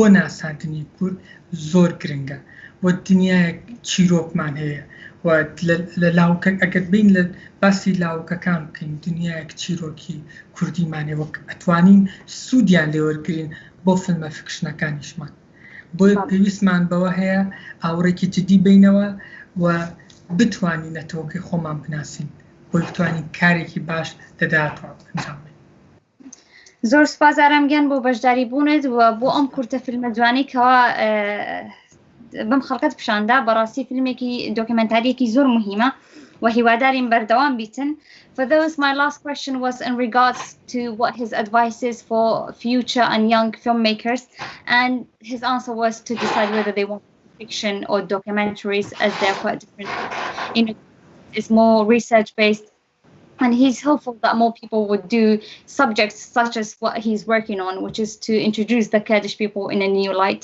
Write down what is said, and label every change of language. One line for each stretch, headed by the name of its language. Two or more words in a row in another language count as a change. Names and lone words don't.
Central Kurdish: ناساندنی کورد زۆر گرنگە و دنیایەک چیرۆکمان هەیە و لە لاوکە ئەگەر بین لە باسی لاوکەکان بکەین دنیایەک چیرۆکی کوردیمانێ وەک ئەتوانین سوودیان لێوەرگرین بۆ فیلمە فکشنەکانیشمان بۆیە پێویستمان بەوە هەیە ئاوڕێکی جدی بینەوە و بتوانینەتەوەکەی خۆمان بناسین بۆی بتوانین کارێکی باش لەداهاتوە ئەنجام بدەین. زۆر سپاس ئارامگیان بۆ بەشداری بوونت و بۆ ئەم کورتە فیلمە جوانی کەوا بەم خەڵکەت پیشاندا بەڕاستی فیلمێکی دۆکمنتاریەکی زۆر مهمە و هیوادارین بەردەوام بیتن.
English: For those, my last question was in regards to what his advice is for future and young filmmakers, and his answer was to decide whether they want fiction or documentaries, as they're quite different. It's more research-based, and he's hopeful that more people would do subjects such as what he's working on, which is to introduce the Kurdish people in a new light.